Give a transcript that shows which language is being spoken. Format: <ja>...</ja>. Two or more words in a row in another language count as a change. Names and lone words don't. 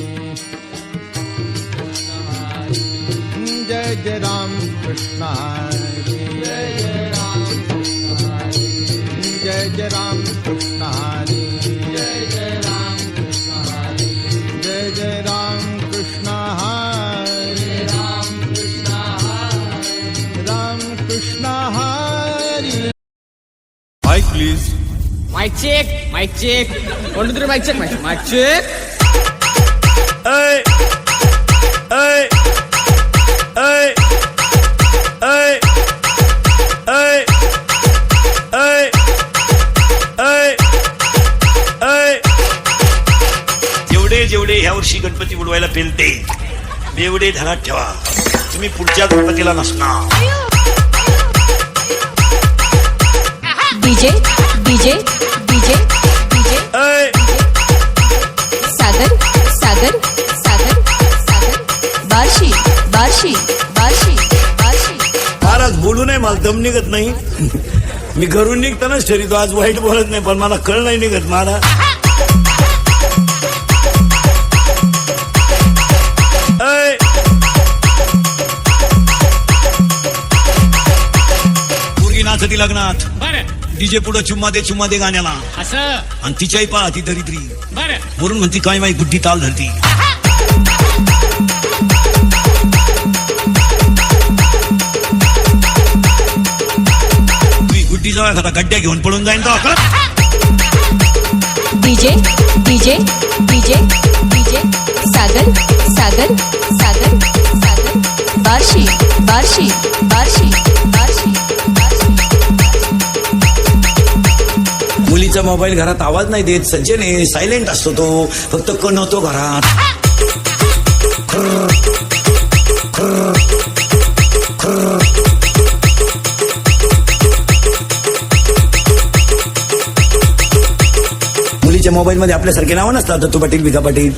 <mr>जय जय राम कृष्ण हरी, जय जय राम कृष्ण हरी, जय जय राम कृष्ण हरी, जय जय राम कृष्ण हरी, जय जय राम कृष्ण हरी, राम कृष्ण हरी.</mr> <en>Mic please. Mic check, mic check. 1, 2, 3, mic check, mic check. Hey, hey, hey, hey, hey, hey, hey, hey.</en> <mr>जेवढे जेवढे ह्या वर्षी गणपती उडवायला पेलते तेवढे ध्यानात ठेवा, तुम्ही पुढच्या गणपतीला नसणार. डीजे डीजे डीजे डीजे सागर सागर सागर सागर बार्शी बार्शी बार्शी बार्शी. महाराज बोलू नये, मला दम निघत नाही. मी घरून निघतानाच ठरवतो आज वाईट बोलत नाही, पण मला कळ नाही निघत महाराज. पोरगी नाचती लग्नात, डीजे पुढे चुम्मा दे गाण्याला असं आणि तिच्याही पहा ती दरिद्री बरं वरून म्हणती काय माहिती गुड्डी ताल धरती. तुम्ही गुड्डी जवळ खाता गड्ड्या घेऊन पळून जाईन तो. डीजे डीजे डीजे डीजे सागर सागर सागर सागर बार्शी बार्शी बार्शी बार्शी बार्शी. मुलीचा मोबाईल घरात आवाज नाही देत, सज्जने सायलेंट असतो तो, फक्त कण होतो घरात. मुलीच्या मोबाईल मध्ये आपल्यासारखे नावं नसतात, दत्तू पाटील विका पाटील.</mr>